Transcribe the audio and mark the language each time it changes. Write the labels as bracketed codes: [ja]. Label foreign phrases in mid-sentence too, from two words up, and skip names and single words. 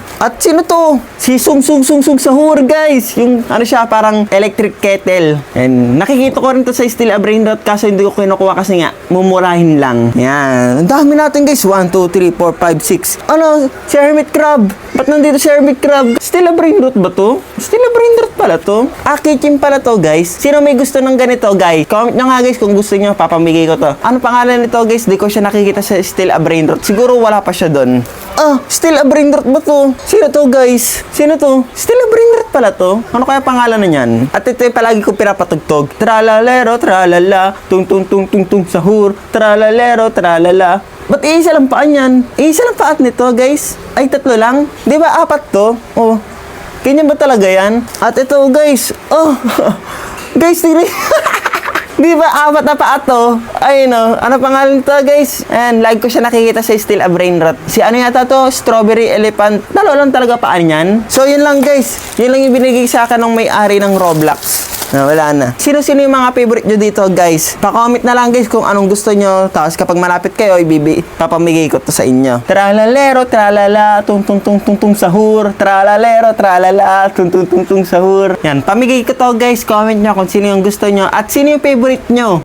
[tl] At sino to? Si Sung Sung Sung Sung Sahur guys. Yung ano siya, parang [en] electric kettle. [tl] And nakikita ko rin to sa Still a Brainrot kaso hindi ko kinukuha kasi nga mumurahin lang. Yan. Ang dami natin guys. 1, 2, 3, 4, 5, 6. Ano? Si Hermit Crab. Ba't nandito si Hermit Crab? Still a Brainrot ba to? Still a Brainrot pala to? Kitchen pala to guys. Sino may gusto ng ganito guys? Comment nyo nga guys kung gusto nyo, papamigay ko to. Ano pangalan nito guys? Di ko siya nakikita sa Still a Brainrot. Siguro wala pa siya doon. Still a Brainrot ba to? Sino to guys? Sino to? Still a Brainrot pala to? Ano kaya pangalan na yan? At ito yung palagi ko pinapatugtog. Tralalero, tralala, tung tung tung tung tung sahur, tralalero, tralala. Ba't iisa lang paan yan? Iisa lang paat nito guys? Ay, tatlo lang? Di ba apat to? Oh, ganyan ba talaga yan? At ito guys, guys, tignan. Di ba apat na paa to? Ayun o. Ano pangalan to guys? Ayan, like ko siya nakikita sa Still a Brainrot. Si ano yata to? Strawberry Elephant. Lalo lang talaga paan yan. So yun lang guys. Yun lang yung binigay sa akin ng may-ari ng Roblox. Wala na. Sino-sino yung mga favorite nyo dito guys? Pa-comment na lang guys kung anong gusto nyo. Tapos kapag malapit kayo, papamigay ko to sa inyo. Tralalero, tralala, tung tung tung tung tung sahur. Tralalero, tralala, tung tung tung tung sahur. Yan, pamigay ko to guys. Comment nyo kung sino yung gusto nyo at sino yung favorite nyo.